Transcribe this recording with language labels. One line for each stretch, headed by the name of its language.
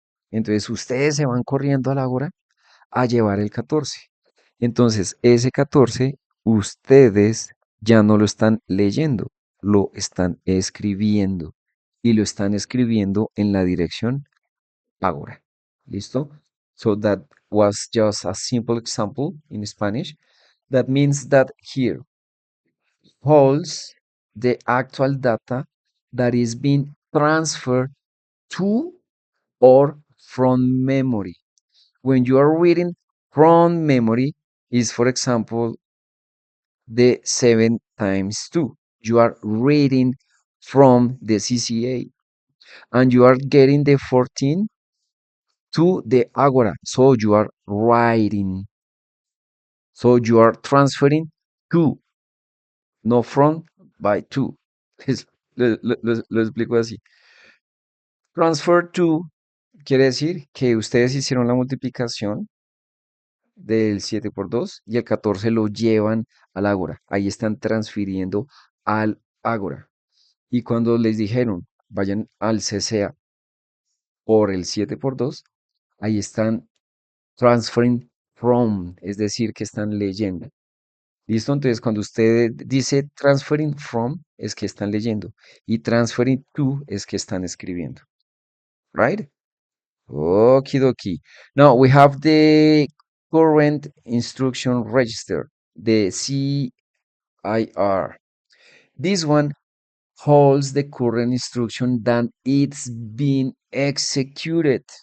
Spanish: Entonces ustedes se van corriendo al Ágora a llevar el 14. Entonces ese 14 ustedes ya no lo están leyendo, lo están escribiendo y lo están escribiendo en la dirección Ágora. ¿Listo?
English: So that was just a simple example in Spanish. That means that here holds the actual data that is being transferred to or from memory. When you are reading from memory is, for example, the 7 times 2. You are reading from the CCA and you are getting the 14 to the Agora. So you are writing. So you are transferring to, no from, by to.
Spanish: Lo explico así. Transfer to quiere decir que ustedes hicieron la multiplicación del 7 por 2 y el 14 lo llevan al Ágora. Ahí están transfiriendo al Ágora. Y cuando les dijeron, vayan al CCA por el 7 por 2, ahí están transferring from, es decir, que están leyendo. ¿Listo? Entonces, cuando usted dice transferring from, es que están leyendo. Y transferring to es que están escribiendo.
English: Right? Okie dokie. Now we have the current instruction register, the CIR. This one holds the current instruction that it's being executed.